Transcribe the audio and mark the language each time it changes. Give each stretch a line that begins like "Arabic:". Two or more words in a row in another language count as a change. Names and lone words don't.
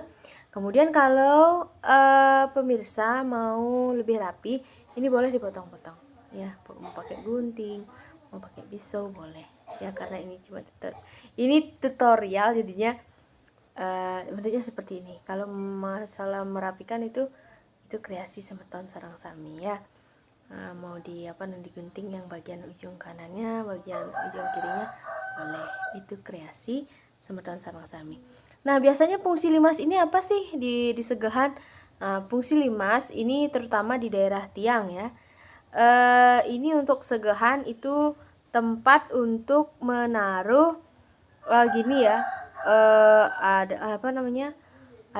Indonesian: Kemudian kalau pemirsa mau lebih rapi, ini boleh dipotong-potong ya. Mau pakai gunting, mau pakai pisau boleh ya, karena ini cuma ini tutorial jadinya bentuknya seperti ini. Kalau masalah merapikan itu kreasi
Balinese: semeton sarang sami
Indonesian: ya. Nah, mau digunting yang bagian ujung kanannya, bagian ujung kirinya boleh. Itu kreasi
Balinese: semeton sarang sami.
Indonesian: Nah, biasanya fungsi limas ini apa sih di segahan? Nah, fungsi limas ini terutama di daerah Tiang ya. Ini untuk segahan itu tempat untuk menaruh gini ya.